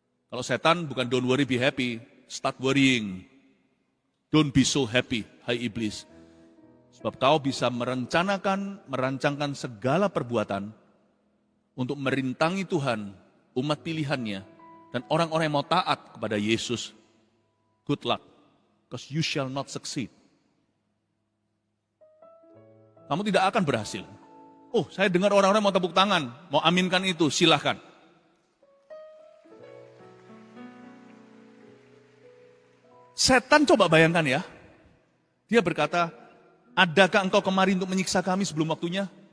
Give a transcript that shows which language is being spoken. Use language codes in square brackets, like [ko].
[id] Kalau setan bukan [en] don't worry, be happy. Start worrying. Don't be so happy, [id] hai iblis. Sebab kau bisa merancangkan segala perbuatan untuk merintangi Tuhan, umat pilihannya, dan orang-orang yang mau taat kepada Yesus. [en] Good luck, because you shall not succeed. [id] Kamu tidak akan berhasil. Oh, saya dengar orang-orang mau tepuk tangan, mau aminkan itu, silahkan. Setan coba bayangkan ya, dia berkata, adakah engkau kemari untuk menyiksa kami sebelum waktunya?